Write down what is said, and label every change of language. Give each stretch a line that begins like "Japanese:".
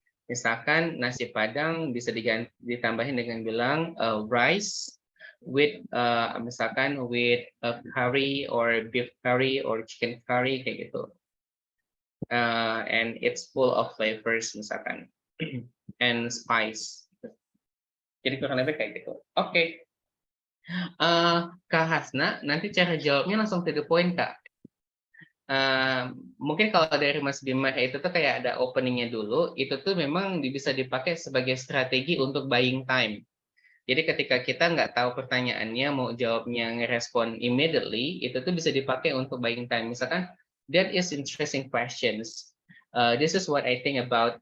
Indonesian: Misalkan nasi padang bisa ditambahin dengan bilang
English: rice with
Indonesian: misalkan
English: with curry or beef curry or chicken curry
Indonesian: kayak gitu.
English: And it's full of flavors
Indonesian: misalkan
English: and spice.
Indonesian: Jadi kurang lebih kayak gitu. Oke. Kak Hasna, nanti cara jawabnya langsung
English: to the point,
Indonesian: Kak. Mungkin kalau dari Mas Bima itu tuh kayak ada openingnya dulu, itu tuh memang bisa dipakai sebagai strategi untuk
English: buying time.
Indonesian: Jadi ketika kita nggak tahu pertanyaannya, mau jawabnya ngerespon
English: immediately,
Indonesian: itu tuh bisa dipakai untuk
English: buying time.
Indonesian: Misalkan,
English: that is interesting questions. This is what I think about.